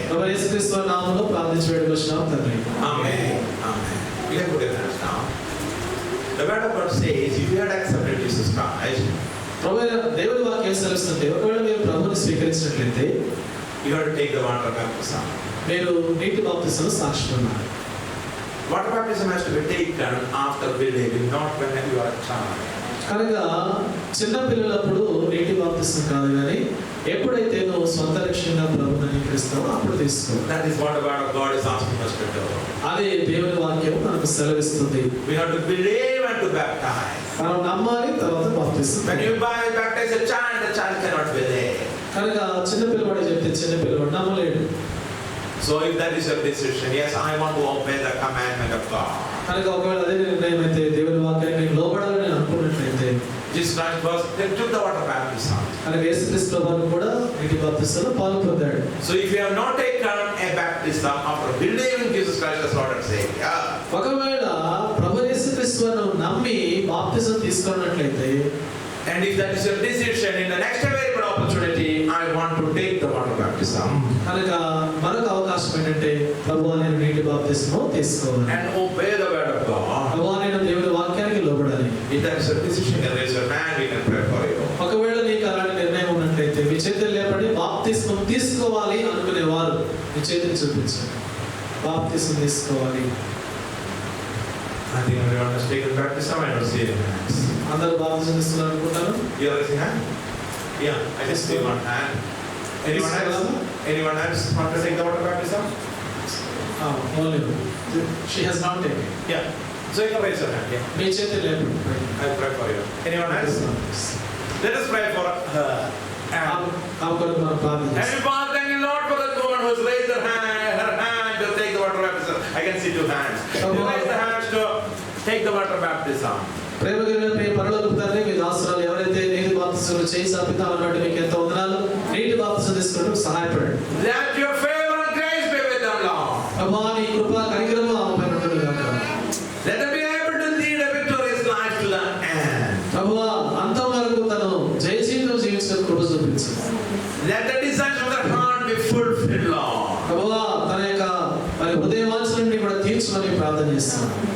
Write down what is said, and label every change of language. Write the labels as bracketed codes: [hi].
[te] ప్రభువా యేసుక్రీస్తు వారి నామములో ప్రార్థించి వేడుకొస్తున్నాం తండ్రి. [en] Amen. Amen. You can put your hands down. The word of God says, if you had accepted Jesus Christ, [te] ప్రభువైన దేవుని వాక్యం సెలవిస్తుంటే, ఒకవేళ మీరు ప్రభువుని స్వీకరించినట్లయితే [en] you have to take the water baptism. [te] మీరు నీటి బాప్తిసం సాక్షి ఉన్నారు. [en] Water baptism has to be taken after believing, not when you are a child. [te] కనుక చిన్న పిల్లలప్పుడు నీటి బాప్తిసం కాదు, కానీ ఎప్పుడైతే నువ్వు సొంత లక్ష్యంగా ప్రభువుని అంగీకరిస్తావో అప్పుడు తీసుకో. [en] That is what the word of God is asking us to do. [te] అది దేవుని వాక్యం మనకు సెలవిస్తుంది. [en] We have to believe and to baptize. [te] మనం నమ్మాలి, తర్వాత బాప్తిసం. [en] When you baptize a child, the child cannot believe. [te] కనుక చిన్న పిల్లవాడు చెప్తే చిన్న పిల్లవాడు నమ్మలేడు. [en] So if that is your decision, yes, I want to obey the commandment of God. [te] కనుక ఒకవేళ అదే నిర్ణయం అయితే, దేవుని వాక్యానికి లోబడాలని అనుకున్నట్లయితే, [en] Jesus Christ was, they took the water baptism. [te] కనుక యేసుక్రీస్తు ప్రభువు కూడా నీటి బాప్తిసంలో పాల్పొందాడు. [en] So if you have not taken a baptism after believing Jesus Christ as Lord and Savior, [te] ఒకవేళ ప్రభు యేసుక్రీస్తును నమ్మి బాప్తిసం తీసుకున్నట్లయితే, [en] and if that is your decision, in the next available opportunity, I want to take the water baptism. [te] కనుక మరొక అవకాశం ఏంటంటే, ప్రభువా నేను నీటి బాప్తిసము తీసుకోవాలి, [en] And obey the word of God. [te] ప్రభువా నేను దేవుని వాక్యానికి లోబడాలి. [en] If that is your decision, you can raise your hand, we can pray for you. [te] ఒకవేళ నీకు అలాంటి నిర్ణయం ఉన్నట్లయితే మీ చేతులు లేపండి. బాప్తిసం తీసుకోవాలి అనుకునేవారు మీ చేతులు చూపించండి. బాప్తిసం తీసుకోవాలి. [en] I think everyone has taken baptism. I don't see any hands. [te] అందరూ బాప్తిసం తీస్తున్నారు అనుకుంటాను. [en] You are raising hand? Yeah, I just see one hand. Anyone else? Anyone else want to take the water baptism? Only she has not taken. Yeah. So you can raise your hand. Yeah. [te] మీ చేతులు లేపండి. [en] I pray for you. Anyone else? Let us pray for her. [te] ఆమె కొరకు మనం ప్రార్థన చేస్తాం. [en] Heavenly Father, thank you, Lord, for that woman who has raised her hand to take the water baptism. I can see two hands. You raise the hands to take the water baptism. [te] ప్రేమ కలిగిన మీ పరలోకపు తండ్రి, మీ దాసురాలు ఎవరైతే నీటి బాప్తిసం చేయి సాపితామని బట్టి మీకు ఎంతో వందనాలు. నీటి బాప్తిసం తీసుకున్నట్టు సహాయపడండి. [en] Let your favor and grace be with them, Lord. [te] ప్రభువా నీ కృప కనికరము ఆమె పైన ఉండును గాక. [en] Let them be able to lead a victorious life to the end. [te] ప్రభువా అంతం వరకు తను జయ జీవితం జీవించిన కృప చూపించు. [en] Let the desires of their heart be fulfilled, Lord. [te] ప్రభువా తన యొక్క మరి హృదయ వాంఛలన్నీ కూడా తీర్చమని ప్రార్థన చేస్తున్నాను.